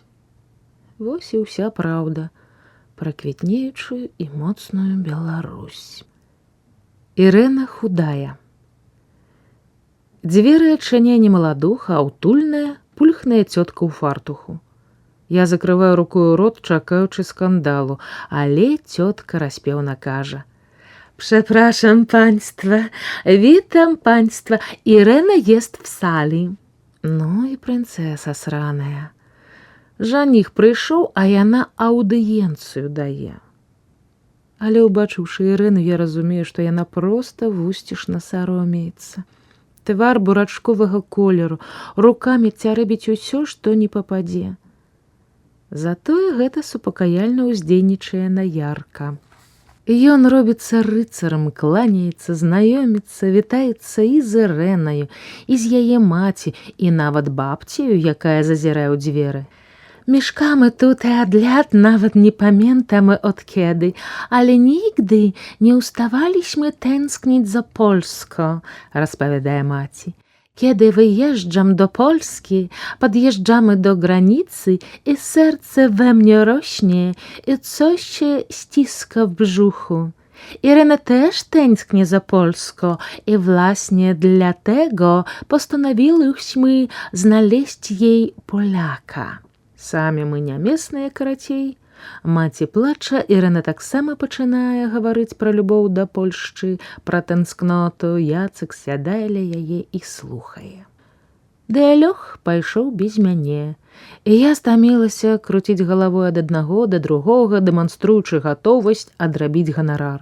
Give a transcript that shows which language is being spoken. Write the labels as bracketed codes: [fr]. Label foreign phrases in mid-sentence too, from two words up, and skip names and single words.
[be] Вось і ўся праўда пра квітнеючую і моцную Беларусь. Ірэна худая. Дзверы адчыняе немаладуха, аўтульная, пульхная цётка ў фартуху. Я закрываю рукою рот, чакаючы скандалу, але цётка распеўна кажа: [pl] «Przepraszam państwa, witam państwa, Irena jest w sali». [be] Ну і прынцэса сраная. Жаніх прыйшоў, а яна аўдыенцыю дае. Але, убачыўшы Ірэну, я разумею, што яна проста вусцішна саромеецца. Твар бурачковага колеру, рукамі цярэбіць усё, што не пападзе. Затое гэта супакаяльна ўздзейнічае на Ярка. Ён робіцца рыцарам, кланяецца, знаёміцца, вітаецца і з Ірэнаю, і з яе маці, і нават бабцею, якая зазірае ў дзверы. [pl] Mieszkamy tutaj od lat, nawet nie pamiętamy od kiedy, ale nigdy nie ustawaliśmy tęsknić za Polską, rozpowiada maci. Kiedy wyjeżdżam do Polski, podjeżdżamy do granicy i serce we mnie rośnie i coś się ściska w brzuchu. Irena też tęskni za Polską i właśnie dlatego postanowiłyśmy znaleźć jej Polaka. [be] Самі мы не местныя, карацей. Маці плача, Ірына таксама пачынае гаварыць пра любоў да Польшчы, пра танскноту. Яцык сядае ля яе і слухае. Ды Алёх пайшоў без мяне, і я стамілася круціць галавой ад аднаго да другога, дэманструючы гатовасць адрабіць ганарар.